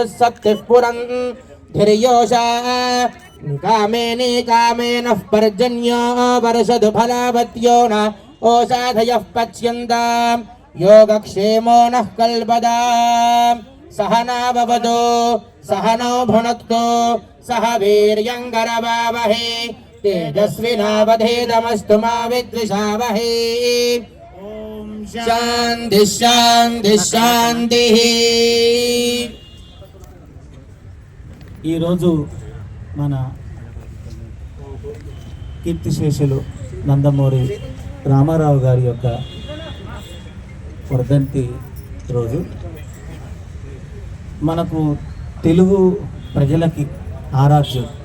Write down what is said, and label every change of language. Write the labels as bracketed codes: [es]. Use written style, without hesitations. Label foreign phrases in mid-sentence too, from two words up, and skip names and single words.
[sa] सप्तिः पुरन् धिर्योषा कामेने कामेनः पर्जन्यो वर्षतु फलावत्यो न ओषाधयः पच्यन्ताम् योगक्षेमो नः कल्पदाम् सहना भवतु सहनौ भुनक्तु सह वीर्यङ्करवावहै तेजस्विनावधेतमस्तु मा विद्विषावहै ॐ शान्तिः शान्तिः शान्तिः। [te] ఈరోజు మన కీర్తిశేషులు నందమూరి రామారావు గారి యొక్క వర్ధంతి రోజు. మనకు తెలుగు ప్రజలకి ఆరాధ్యం.